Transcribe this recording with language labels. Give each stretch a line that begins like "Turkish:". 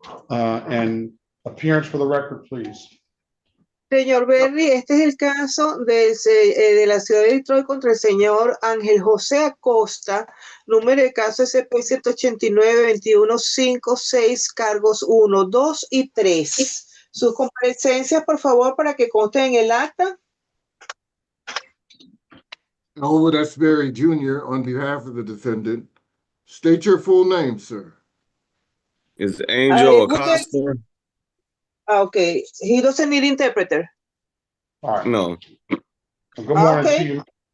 English: And appearance for the record, please.
Spanish: Señor Berry, este es el caso de la ciudad de Detroit contra el señor Ángel José Acosta, número de caso SP 189-2156, cargos 1, 2 y 3. Sus comparecencias, por favor, para que conste en el acta.
English: Elwood S. Berry Jr. on behalf of the defendant. State your full name, sir. Is Angel Acosta? Okay, he doesn't need interpreter. All right. No. Good morning to you.